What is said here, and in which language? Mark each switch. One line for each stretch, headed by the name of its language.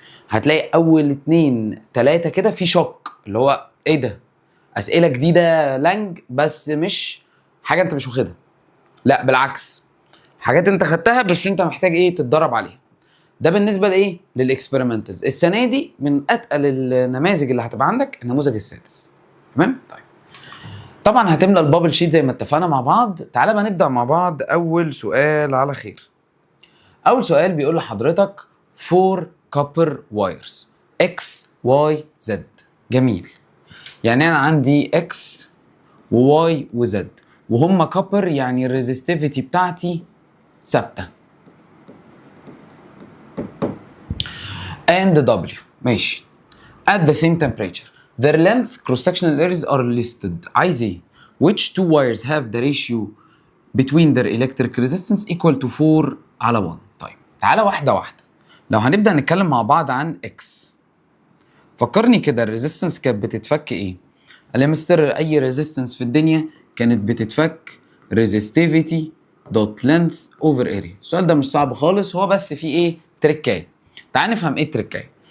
Arabic: هتلاقي اول 2 3 كده في شوك، اللي هو ايه ده؟ اسئله جديده لانج، بس مش حاجه انت مش واخدها، لا بالعكس، حاجات انت خدتها بس انت محتاج ايه؟ تتدرب عليها. ده بالنسبه لايه؟ للاكسبيرمنتالز. السنه دي من اتقل النماذج اللي هتبقى عندك النموذج السادس. تمام؟ طيب طبعا هتملى البابل شيت زي ما اتفقنا مع بعض. تعالى بقى نبدا مع بعض اول سؤال على خير. اول سؤال بيقول لحضرتك
English: 4 copper wires x y z.
Arabic: جميل. يعني انا عندي x و y و z وهم كابر، يعني الريزستيفيتي بتاعتي ثابته.
English: and w
Arabic: ماشي
English: at the same temperature their length cross sectional areas are listed.
Arabic: عايز ايه؟
English: which two wires have the ratio between their electric resistance equal to 4:1.
Arabic: طيب تعالى واحده واحده. لو هنبدا نتكلم مع بعض عن x، فكرني كده الريزيستنس كانت بتتفك ايه؟ قال لي يا مستر اي ريزيستنس في الدنيا كانت بتتفك ريزيستيفيتي دوت لينث اوفر اريا. السؤال ده مش صعب خالص، هو بس فيه ايه؟ تريكايه. تعال نفهم ايه التريكايه.